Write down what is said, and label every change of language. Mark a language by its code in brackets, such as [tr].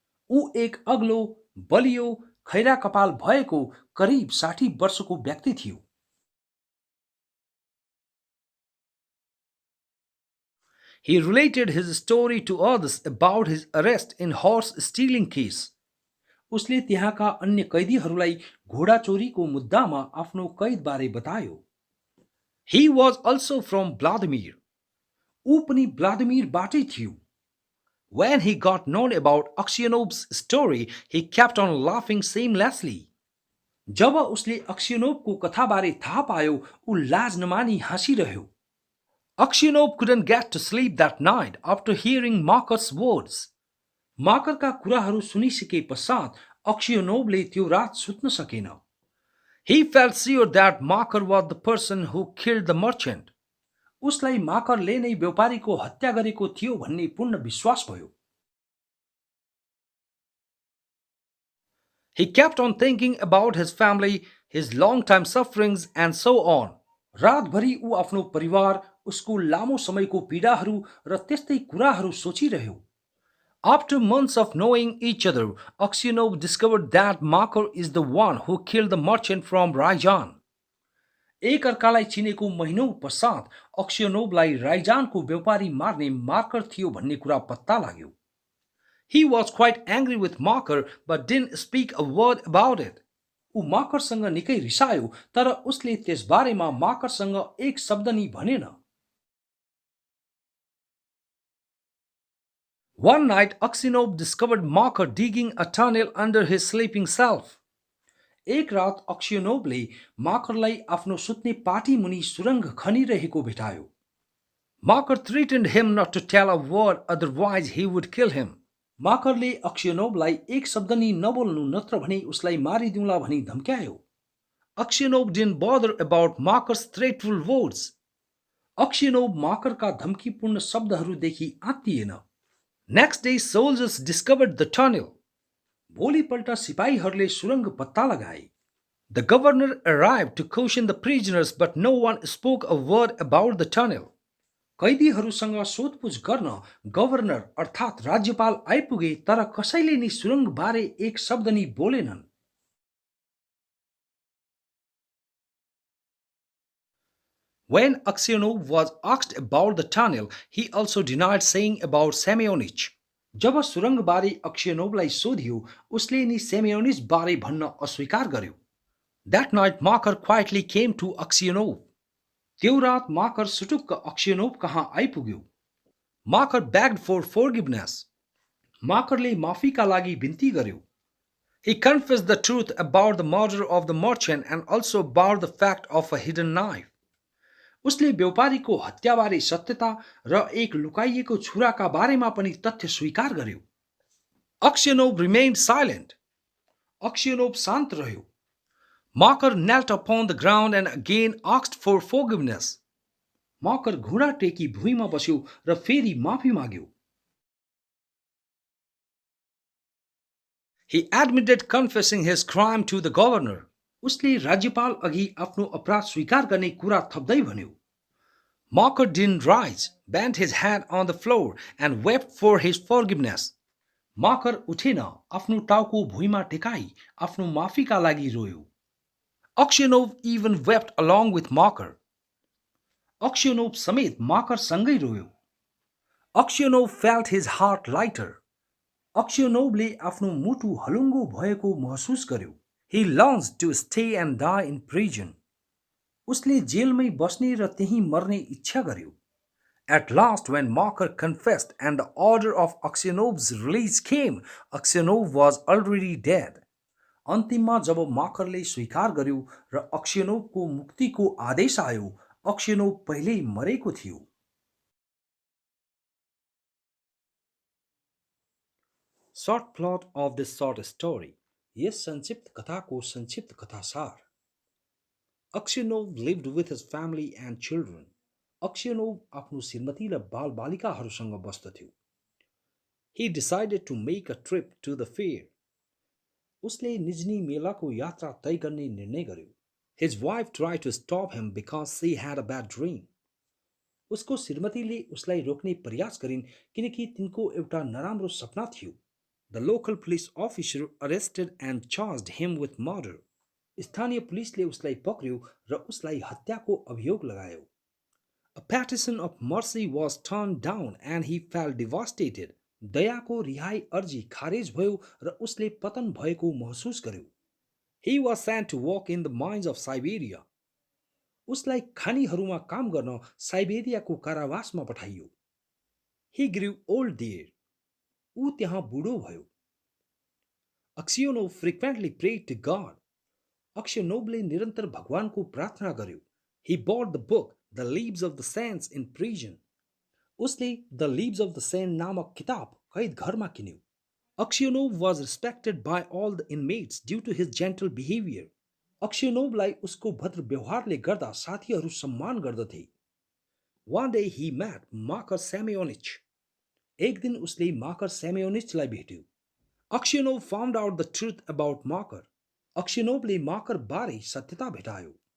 [ne] ऊ एक अग्लो, बलियो, खैरा कपाल भएको करिब 60 वर्षको व्यक्ति थियो। [en] He related his story to others about his arrest in horse stealing case. [ne] उसले त्यहाँका अन्य कैदीहरूलाई घोडा चोरीको मुद्दामा आफ्नो कैदबारे बतायो। [en] He was also from Vladimir. [ne] ऊ पनि व्लादिमिरबाटै थियो। [en] When he got known about Aksenov's story, he kept on laughing shamelessly. [ne] जब उसले अक्सियोनोभको कथाबारे थाहा पायो, ऊ लाज नमानी हाँसिरह्यो। [en] Aksenov couldn't get to sleep that night after hearing Makar's words. [ne] माकरका कुराहरू सुनिसके पश्चात अक्सियोनोभले त्यो रात सुत्न सकेन। [en] He felt sure that Makar was the person who killed the merchant. [ne] उसलाई माकरले नै व्यापारीको हत्या गरेको थियो भन्ने पूर्ण विश्वास भयो। [en] He kept on thinking about his family, his long-time sufferings and so on. [ne] रातभरि ऊ आफ्नो परिवार, उसको लामो समयको पीडाहरू र त्यस्तै कुराहरू सोचिरह्यो। [en] After months of knowing each other, Aksenov discovered that Makar is the one who killed the merchant from Raijan. [ne] एक अर्कालाई चिनेको महिनौं पश्चात अक्सियोनोभलाई राइजानको व्यापारी मार्ने मार्कर थियो भन्ने कुरा पत्ता लाग्यो। [en] He was quite angry with Makar but didn't speak a word about it. [ne] ऊ माकरसँग निकै रिसायो तर उसले त्यसबारेमा माकरसँग एक शब्द नि भनेन। [en] One night Aksenov discovered Makar digging a tunnel under his sleeping self. [ne] एक रात अक्सियोनोभले माकरलाई आफ्नो सुत्ने पाटी मुनि सुरंग खनिरहेको भेटायो। [en] Makar threatened him not to tell a word otherwise he would kill him. [ne] माकरले अक्सियोनोभलाई एक शब्द नि नबोल्नु नत्र भने उसलाई मारिदिउँला भनी धम्क्यायो। [en] Aksenov didn't bother about Makar's threatful words. [ne] अक्सियोनोभ माकरका धम्कीपूर्ण शब्दहरूदेखि आत्तिएन। [en] Next day soldiers discovered the tunnel. [ne] भोलिपल्ट सिपाहीहरूले सुरंग पत्ता लगाए। [en] The governor arrived to caution the prisoners but no one spoke a word about the tunnel. [ne] कैदीहरूसँग सोधपुछ गर्न गभर्नर अर्थात् राज्यपाल आइपुगे तर कसैले नि सुरंग बारे एक शब्द नि बोलेनन्। [en] When Aksenov was asked about the tunnel, he also denied saying about Semyonich. [ne] जब सुरंग बारे अक्सियोनोभलाई सोधियो, उसले नि सेमियोनिच बारे भन्न अस्वीकार गर्यो। [en] That night Makar quietly came to Aksenov. [ne] त्यो रात माकर सुटुक्क अक्सियोनोभ कहाँ आइपुग्यो। [en] Makar begged for forgiveness. [ne] माकरले माफीका लागि बिन्ती गर्यो। [en] He confessed the truth about the murder of the merchant and also about the fact of a hidden knife. [ne] उसले व्यापारीको हत्याबारे सत्यता र एक लुकाइएको छुराका बारेमा पनि तथ्य स्वीकार गर्यो। [en] Aksenov remained silent. [ne] अक्सियोनोभ शान्त रह्यो। [en] Makar knelt upon the ground and again asked for forgiveness. [ne] माकर घुँडा टेकी भुइँमा बस्यो र फेरि माफी माग्यो। [en] He admitted confessing his crime to the governor. [ne] उसले राज्यपाल अघि आफ्नो अपराध स्वीकार गर्ने कुरा थप्दै भन्यो। [en] Makar didn't rise, bent his head on the floor and wept for his forgiveness. [ne] माकर उठेन, आफ्नो टाउको भुइँमा टेकाई आफ्नो माफीका लागि रोयो। [en] Aksenov even wept along with Makar. [ne] अक्सियोनोभ समेत माकर सँगै रोयो। [en] Aksenov felt his heart lighter. [ne] अक्सियोनोभले आफ्नो मुटु हलुङ्गो भएको महसुस गर्यो। [en] He longs to stay and die in prison. [ne] उसले जेलमै बस्ने र त्यहीँ मर्ने इच्छा गर्यो. [en] At last, when Marker confessed and the order of Aksenov's release came, Aksenov was already dead. [ne] अन्तिममा जब माकरले स्वीकार गर्यो र अक्सियोनोभको मुक्तिको आदेश आयो, अक्सियोनोभ पहिल्यै मरेको थियो. [en] Short plot of this short story. [ne] यस संक्षिप्त कथाको संक्षिप्त कथासार. [en] Aksenov lived with his family and children. [ne] Aksenov आफ्नो श्रीमती र बालबालिकाहरूसँग बस्दथ्यो. [en] He decided to make a trip to the fair. [ne] उसले निजनी मेलाको यात्रा तय गर्ने निर्णय गर्यो. [en] His wife tried to stop him because she had a bad dream. [ne] उसको श्रीमतीले उसलाई रोक्ने प्रयास गरिन् किनकि तिनको एउटा नराम्रो सपना थियो. [en] The local police officer arrested and charged him with murder. [ne] स्थानीय पुलिसले उसलाई पक्र्यो र उसलाई हत्याको अभियोग लगायो. [en] A petition of mercy was turned down and he felt devastated. [ne] दयाको रिहाई अर्जी खारेज भयो र उसले पतन भएको महसुस गर्यो. [en] He was sent to work in the mines of Siberia. [ne] उसलाई खानीहरूमा काम गर्न साइबेरियाको कारावासमा पठाइयो. [en] He grew old there. [ne] ऊ त्यहाँ बुढो भयो. [en] Aksionov frequently prayed to God. [ne] Aksionovले निरन्तर भगवानको प्रार्थना गर्यो. [en] He bought the book The Lives of the Saints in prison. [ne] उसले The Lives of the Saints नामक किताब कैद घरमा किन्यो. [en] Aksionov was respected by all the inmates due to his gentle behavior. [ne] Aksionovलाई उसको भद्र व्यवहारले गर्दा साथीहरू सम्मान गर्दथे. [en] One day he met Makar Semyonich. [ne] एक दिन उसले माकर सेमियोनिचलाई भेट्यो. [en] Aksionov found out the truth about Makar. [ne] Aksionovले माकर बारे सत्यता भेटायो.